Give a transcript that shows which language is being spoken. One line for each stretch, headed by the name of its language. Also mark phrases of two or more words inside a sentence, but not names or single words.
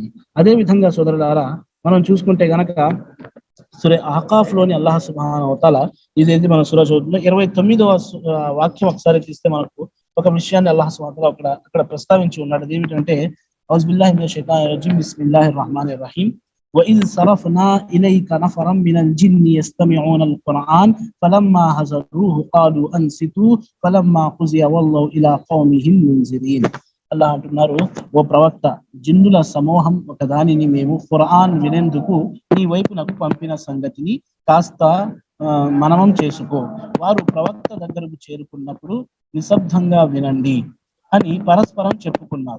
Telugu: అదే విధంగా సోదరులారా, మనం చూసుకుంటే గనక సూర అహ్కాఫ్ లోని అల్లాహ్
Arabic: సుబ్హానహు వ తఆలా
Telugu: ఇదైతే మన సూర చదువుతున్న 29వ వాక్యం ఒకసారి తీస్తే మనకు ఒక విషయాన్ని అల్లాహ్
Arabic: సుబ్హానహు వ తఆలా
Telugu: అక్కడ ప్రస్తావించి ఉన్నాడు.
Arabic: ఏమిటంటే, أعوذ بالله من الشيطان الرجيم بسم الله الرحمن الرحيم وإذ صرفنا إليك نفرا من الجن يستمعون القرآن فلما حضروه قالوا أنصتوا فلما قضي والله إلى قومهم منذرين.
Telugu: అల్లాహ్ అంటున్నారు, ఓ ప్రవక్త, జిన్నుల సమూహం ఒక దానిని మేము ఖురాన్ వినేందుకు నీ వైపునకు పంపిన సంగతిని కాస్త మననం చేసుకో. వారు ప్రవక్త దగ్గరకు చేరుకున్నప్పుడు నిశ్శబ్దంగా వినండి అని పరస్పరం చెప్పుకున్నారు.